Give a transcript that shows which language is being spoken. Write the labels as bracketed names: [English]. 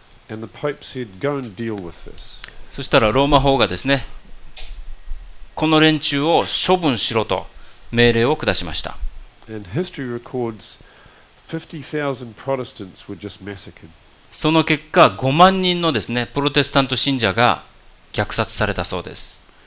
[English] And the Pope said, "Go and deal with this." [Japanese] そしたらローマ法がですね、この連中を処分しろと命令を下しました。 [English] And history records 50,000 Protestants were just massacred. [Japanese] その結果、5万人のですね、プロテスタント信者が虐殺されたそうです。